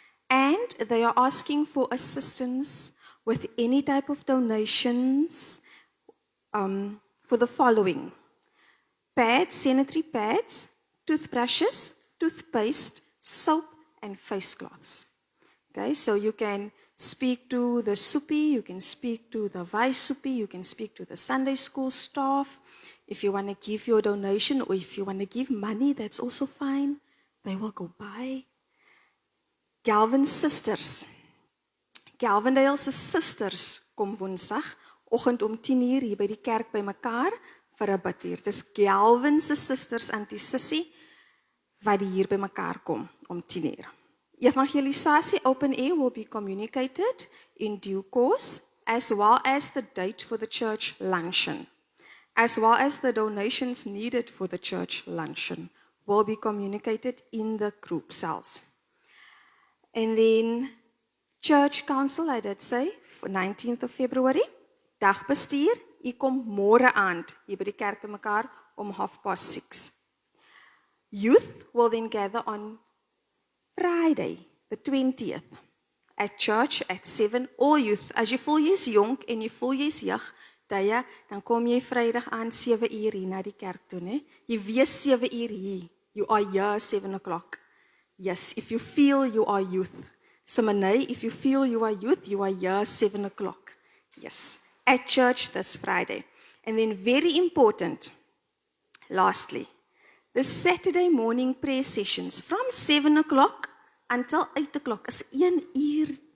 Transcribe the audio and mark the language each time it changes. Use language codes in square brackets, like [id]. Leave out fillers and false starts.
[en] And they are asking for assistance with any type of donations for the following: pads, sanitary pads, toothbrushes, toothpaste, soap, and face cloths. Okay, so you can speak to the Supi, you can speak to the Vice Supi, you can speak to the Sunday school staff. If you want to give your donation or if you want to give money, that's also fine. They will go by. Galvin's sisters. [af] Galvindale's sisters kom Woensdag oggend om 10 uur hier by die kerk bymekaar vir 'n biduur. Dis Galvin's sisters anti-sissie wat hier bymekaar kom om 10 uur. [en] Evangelisasie open air will be communicated in due course, as well as the date for the church luncheon, as well as the donations needed for the church luncheon will be communicated in the group cells. And then church council, I did say, for 19th of February, [af] dagbestuur, u kom môre aand hier by die kerk bymekaar om 6:30. [en] Youth will then gather on Friday, the 20th, at church at 7. All youth, [af] as jy voel jy is jonk en jy voel jy is jeug, dan kom jy Vrydag aan 7 uur hier na die kerk toe, né? Jy wees 7 uur hier. [en] You are here 7 o'clock. Yes, if you feel you are youth. Simonay, if you feel you are youth, you are here 7 o'clock. Yes, at church this Friday. And then very important, lastly, the Saturday morning prayer sessions from 7 o'clock until 8 o'clock is [af] 1 uur.